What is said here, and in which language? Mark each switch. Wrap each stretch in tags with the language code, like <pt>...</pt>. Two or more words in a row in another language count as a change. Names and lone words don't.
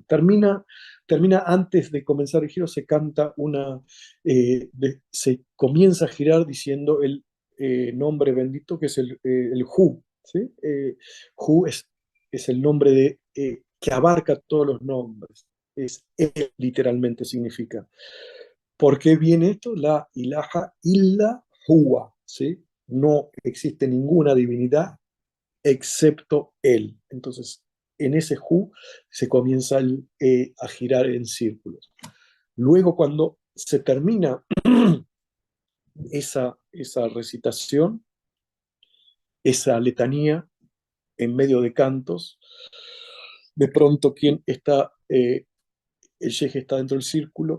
<es>Termina antes de comenzar el giro, se canta se comienza a girar diciendo el nombre bendito, que es el Hu. ¿Sí? Hu es el nombre que abarca todos los nombres. Él, literalmente significa. ¿Por qué viene esto?</es> <ar>لا إله إلا هو.</ar> <es>¿Sí? No existe ninguna divinidad excepto él. Entonces, en ese Hu se comienza a girar en círculos. Luego, cuando se termina esa recitación, esa letanía, en medio de cantos, de pronto el sheikh está dentro del círculo,</es>